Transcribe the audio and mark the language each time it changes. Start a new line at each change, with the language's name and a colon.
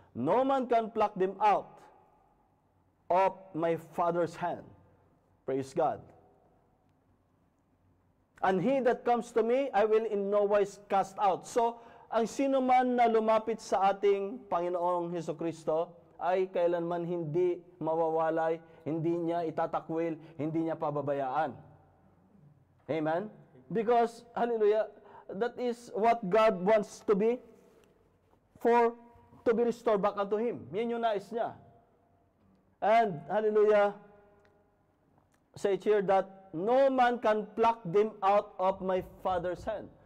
English: No man can pluck them out of my Father's hand. Praise God. And he that comes to me, I will in no wise cast out.
Filipino: So, ang sino man na lumapit sa ating Panginoong Hesukristo ay kailanman hindi mawawalay, hindi niya itatakwil, hindi niya pababayaan.
English: Amen? Because, hallelujah, that is what God wants to be, to be restored back unto Him.
Filipino: Yan yung nais niya.
English: And, hallelujah, say here that no man can pluck them out of my Father's hand.